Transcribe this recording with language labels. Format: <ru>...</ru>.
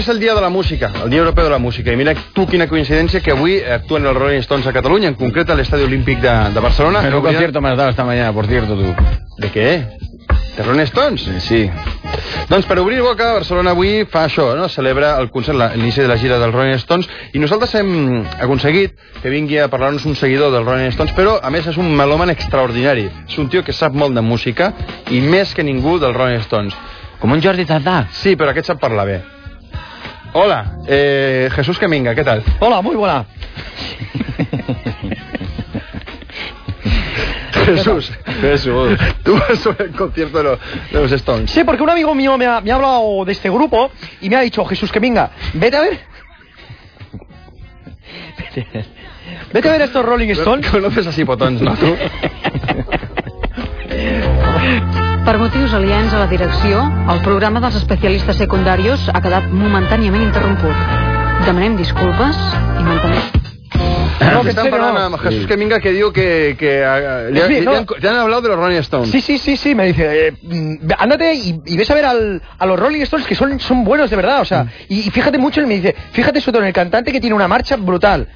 <ca>és el dia de la música, el dia europeu de la música. I mira tu quina coincidència que avui actuen els Rolling Stones a Catalunya, en concret a l'Estadi Olímpic de Barcelona.</ca> <es>Però un concierto m'has dado esta mañana, por cierto, tú.</es> <ca>De què? De Rolling Stones? Sí. Doncs per obrir boca, Barcelona avui fa això, no? Celebra el concert, l'inici de la gira dels Rolling Stones, i nosaltres hem aconseguit que vingui a parlar-nos un seguidor dels Rolling Stones, però a més és un melòman extraordinari. És un tio que sap molt de música i més que ningú dels Rolling Stones. Com un Jordi Tardà. Sí, però aquest sap parlar bé. Hola, Jesús Caminga, què tal?</ca> <es>Hola, muy buena. Jesús, tú vas sobre el concierto de los Stones. Sí, porque un amigo mío me ha hablado de este grupo y me ha dicho, Jesús, que venga, vete a ver. Vete a ver estos Rolling Stones. Conoces a Cipotons, ¿no, tú?</es> <ca>Per motius aliens a la direcció, el programa dels especialistes secundaris ha quedat momentàniament interromput. Demanem disculpes i mantenim...</ca> <es>No, que están parlando con Jesús Caminga, que digo que te han hablado de los Rolling Stones. Sí, me dice, ándate y ves a ver a los Rolling Stones, que son buenos de verdad, o sea, y fíjate mucho, él me dice, fíjate sobre todo en el cantante que tiene una marcha brutal.</es>